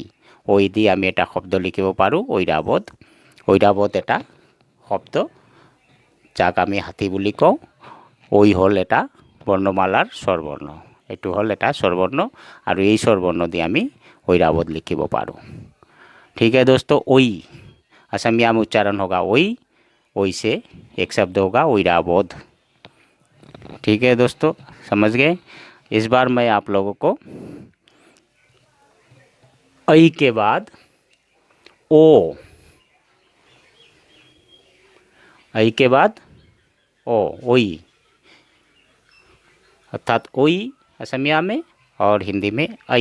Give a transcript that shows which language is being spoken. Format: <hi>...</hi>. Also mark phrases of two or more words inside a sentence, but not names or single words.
<as>ওই দি আমি এটা শব্দ লিখিব পাৰোঁ ঐৰাবধ। ঐৰাবধ এটা শব্দ যাক আমি হাতী বুলি কওঁ। ঐ হ'ল এটা বৰ্ণমালাৰ স্বৰবৰ্ণ, এইটো হ'ল এটা স্বৰবৰ্ণ আৰু এই স্বৰবৰ্ণ দি আমি ঐৰাবত লিখিব পাৰোঁ।</as> <hi>ठीक है दोस्तों, ओई असमिया में उच्चारण होगा ओई, ओई से एक शब्द होगा ओइराबोध। ठीक है दोस्तों, समझ गए। इस बार मैं आप लोगों को ऐ के बाद ओ, ऐ के बाद ओ, ओई अर्थात ओई असमिया में और हिंदी में ऐ।</hi>